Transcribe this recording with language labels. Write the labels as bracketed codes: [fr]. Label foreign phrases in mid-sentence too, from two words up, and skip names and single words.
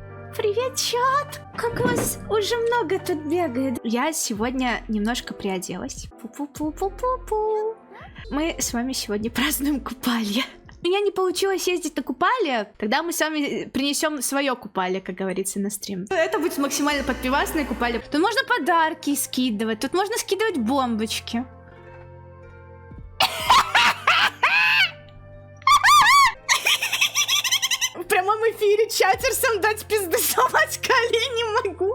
[ru] Привет, чат! Как вас уже много тут бегает. Я сегодня немножко приоделась. Пу-пу-пу-пу-пу-пу. Мы с вами сегодня празднуем купалье. У меня не получилось ездить на купалье, тогда мы с вами принесем свое купалье, как говорится, на стрим. Это будет максимально подпивасное купалье. Тут можно подарки скидывать, тут можно скидывать бомбочки. В прямом эфире чатерсом дать пизды сломать колени не могу.